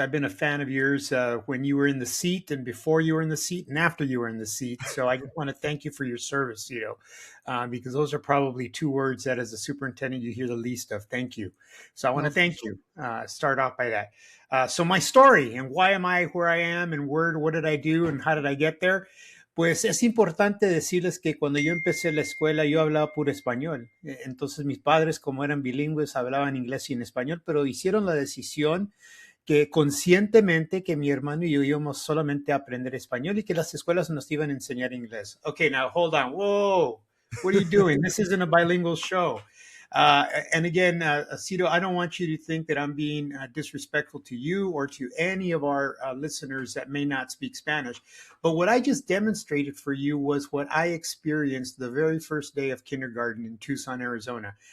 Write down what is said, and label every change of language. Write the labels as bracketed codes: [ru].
[en] I've been a fan of yours when you were in the seat and before you were in the seat and after you were in the seat. So I just want to thank you for your service, because those are probably two words that as a superintendent you hear the least of. Thank you. So I want to thank you. Start off by that. So my story and why am I where I am and what did I do and how did I get there? [es] Pues es importante decirles que cuando yo empecé la escuela yo hablaba puro español. Entonces mis padres, como eran bilingües, hablaban inglés y en español, pero hicieron la decisión que conscientemente que mi hermano y yo íbamos solamente a aprender español y que las escuelas nos iban a enseñar inglés. [en] Okay, now hold on. Whoa, what are you doing? This isn't a bilingual show. And again, Sito, I don't want you to think that I'm being disrespectful to you or to any of our listeners that may not speak Spanish. But what I just demonstrated for you was what I experienced the very first day of kindergarten in Tucson, Arizona.